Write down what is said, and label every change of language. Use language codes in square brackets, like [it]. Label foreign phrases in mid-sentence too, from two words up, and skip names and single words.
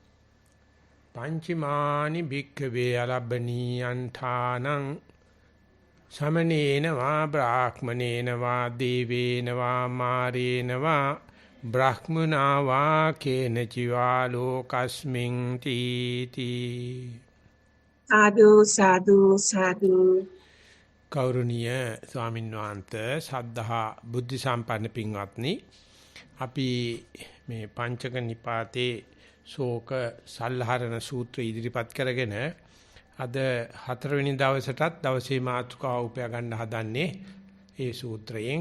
[pi] පංචමානි භික්ඛවේ අලබ්බනීයන්ඨානං සමනේන වා බ්‍රාහ්මනේන වා දේවේන වා මාරේන වා බ්‍රහ්මනා වා කේනචිවා ලෝකස්මින් තීති [si] සාදු සාදු සාදු කෞරුණීය ස්වාමීන් වහන්සේ සද්ධා බුද්ධ සම්පන්න පින්වත්නි අපි මේ පංචක නිපාතේ ශෝක සල්හරණ සූත්‍රය ඉදිරිපත් කරගෙන අද 4 වෙනි දවසටත් දවසේ මාතෘකාව උපයා ගන්න හදන්නේ ඒ සූත්‍රයෙන්.